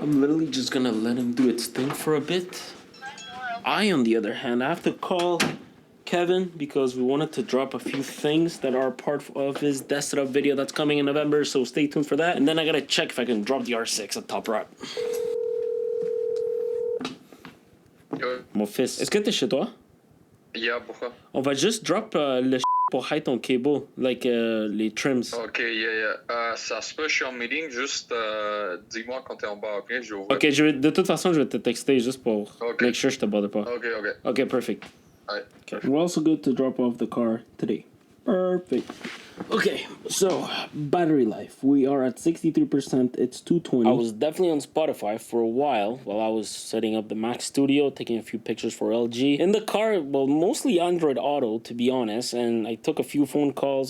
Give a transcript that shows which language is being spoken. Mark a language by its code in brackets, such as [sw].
[en] I'm literally just gonna let him do its thing for a bit. I, on the other hand, I have to call Kevin because we wanted to drop a few things that are part of his desk setup video that's coming in November, so stay tuned for that. And then I gotta check if I can drop the R6 at top wrap. [fr] Mon fils, est-ce que t'es chez toi? Yeah, pourquoi? On va juste drop le pour hide ton cable, like les trims. [en] Ok, yeah. [fr] Ça se peut, je suis en meeting, juste dis-moi quand t'es en bas, ok? Je ouvre. Ok, de toute façon, je vais te texter juste pour [en] make sure [fr] je te bother pas. Ok. [en] Okay, perfect. [fr] Ouais. [en] Okay. We're also good to drop off the car today. Perfect. Okay, so battery life. We are at 63%. It's 220. I was definitely on Spotify for a while I was setting up the Mac Studio, taking a few pictures for LG. In the car, well, mostly Android Auto, to be honest. And I took a few phone calls.